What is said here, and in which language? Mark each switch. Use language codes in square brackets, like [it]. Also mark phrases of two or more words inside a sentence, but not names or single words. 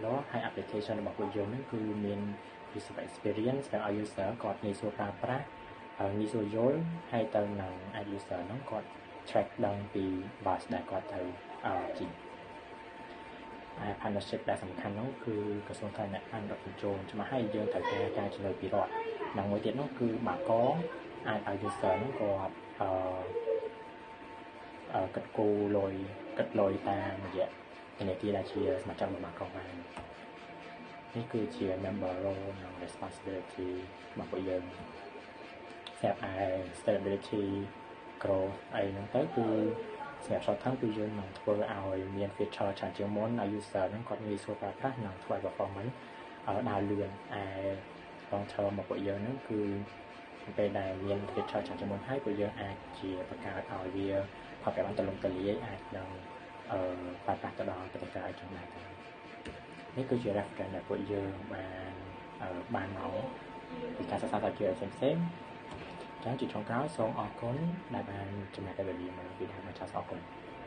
[km] លាស់ហើយ application របស់ពួកយើងហ្នឹងគឺមាន [en] user experience [km] ដែលឲ្យ user គាត់ងាយស្រួលប្រើប្រាស់ងាយស្រួលយល់ហើយទៅនឹង user ហ្នឹងគាត់ track ដឹងពី bus ដែលគាត់ត្រូវជិះហើយ partnership ដែលសំខាន់នោះគឺក្រសួងសាធារណសុខរដ្ឋបញ្ចូលច្បាស់ហើយយើងត្រូវការជំនួយពីរដ្ឋនិងមួយទៀតនោះគឺបាកងអាចឲ្យ user ហ្នឹងគាត់ គិតគូរលុយតាមរយៈធនាគារដែលជាសមាជិករបស់បាកងបាននេះគឺជា [en] member role [km] និង responsibility របស់ពួកយើងសម្រាប់ [en] stability growth [km] អីហ្នឹងទៅគឺសម្រាប់ [en] short term [km] គឺយើងនឹងធ្វើឲ្យមាន feature ច្រើនជាងមុនឲ្យ user ហ្នឹងគាត់ងាយស្រួលប្រើប្រាស់និងធ្វើឲ្យ performance ដើរលឿន [en] long term [km] របស់ពួកយើងហ្នឹងគឺពេលដែលមាន feature ច្រើនជាងមុនហើយពួកយើងអាចជាបង្កើតឲ្យវាផលប្រយោជន៍ទូលំទូលាយអាចនឹងប្រើប្រាស់ទៅដល់ប្រទេសក្រៅចឹងដែរនេះគឺជា reference ដែលពួកយើងបានមកពីការសិក្សាស្រាវជ្រាវផ្សេងៗចឹងជាចុងក្រោយសូមអរគុណដែលបានចំណាយពេលវេលាមកពីដើមមកចោលអរគុណ